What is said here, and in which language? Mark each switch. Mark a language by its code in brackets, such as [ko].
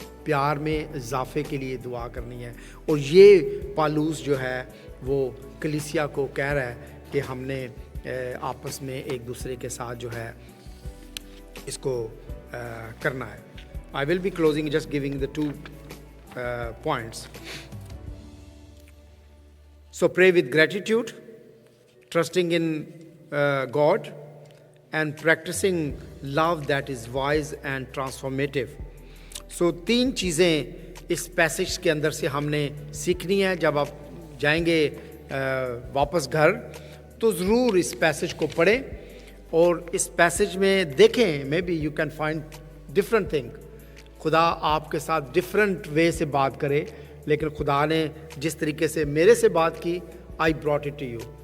[ur] پیار میں اضافے کے لیے دعا کرنی ہے. اور یہ پالوس جو ہے وہ کلیسیا کو کہہ رہا ہے کہ ہم نے آپس میں ایک دوسرے کے ساتھ جو ہے اس کو کرنا ہے. [en] I will be closing just giving the 2 points. So pray with gratitude, trusting in God, and practicing love that is wise and transformative. [ur] So 3 چیزیں اس پیسج کے اندر سے ہم نے سیکھنی ہے. جب آپ جائیں گے واپس گھر تو ضرور اس پیسج کو پڑھیں اور اس پیسج میں دیکھیں, [en] Maybe you can find different thing. [ur] خدا آپ کے ساتھ ڈفرنٹ وے سے بات کرے, لیکن خدا نے جس طریقے سے میرے سے بات کی, [en] I brought it to you.